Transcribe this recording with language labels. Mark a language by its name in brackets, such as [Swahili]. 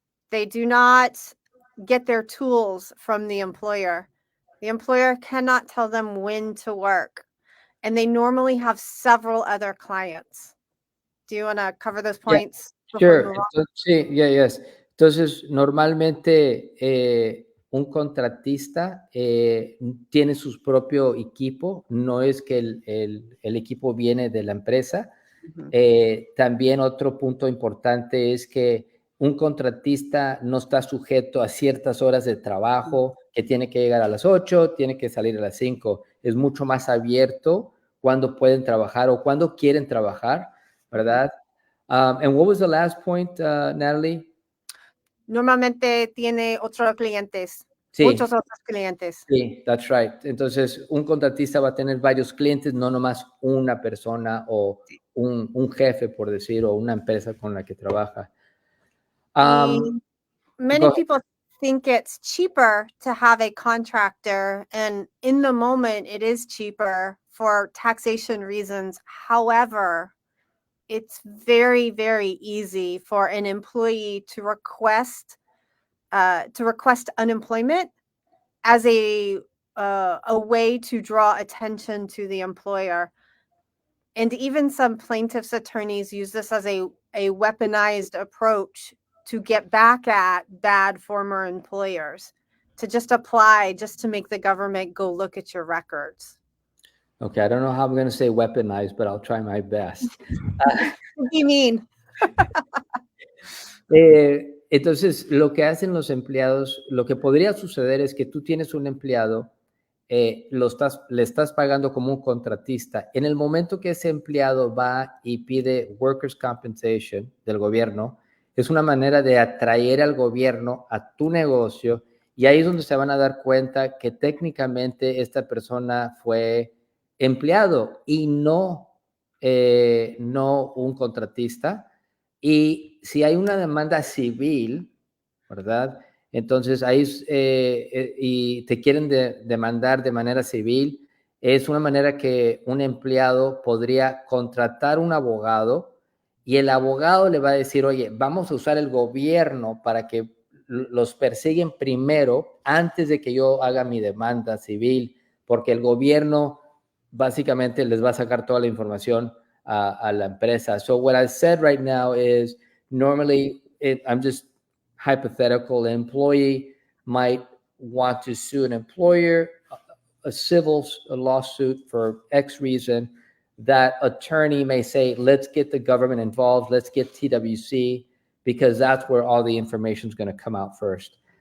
[English] They do not get their tools from the employer. The employer cannot tell them when to work. And they normally have several other clients. Do you want to cover those points? Sure. [Spanish] Entonces, sí, [English] yes. [Spanish] Entonces, normalmente un contratista tiene su propio equipo, no es que el equipo viene de la empresa. También otro punto importante es que un contratista no está sujeto a ciertas horas de trabajo, que tiene que llegar a las 8, tiene que salir a las 5. Es mucho más abierto cuando pueden trabajar o cuando quieren trabajar, ¿verdad? [English] And what was the last point, Natalie? [Spanish] Normalmente tiene otros clientes, Sí. Muchos otros clientes. [English] Sí, that's right. [Spanish] Entonces, un contratista va a tener varios clientes, no nomás una persona o un jefe, por decir, o una empresa con la que trabaja. [English] Many people think it's cheaper to have a contractor, and in the moment it is cheaper for taxation reasons. However, it's very, very easy for an employee to request unemployment as a way to draw attention to the employer. And even some plaintiffs' attorneys use this as a weaponized approach to get back at bad former employers, to just apply, just to make the government go look at your records. Okay, I don't know how I'm going to say weaponized, but I'll try my best. What do you mean? [Spanish] Entonces, lo que hacen los empleados, lo que podría suceder es que tú tienes un empleado, le estás pagando como un contratista. En el momento que ese empleado va y pide workers' compensation del gobierno, es una manera de atraer al gobierno a tu negocio, y ahí es donde se van a dar cuenta que técnicamente esta persona fue empleado y no no un contratista. Y si hay una demanda civil, ¿verdad? Entonces ahí y te quieren demandar de manera civil, es una manera que un empleado podría contratar un abogado y el abogado le va a decir, oye, vamos a usar el gobierno para que los persiguen primero antes de que yo haga mi demanda civil, porque el gobierno básicamente les va a sacar toda la información a la empresa. [English] So what I said right now is normally I'm just hypothetical. An employee might want to sue an employer, a civil lawsuit for X reason. That attorney may say, let's get the government involved, let's get TWC, because that's where all the information is going to come out first.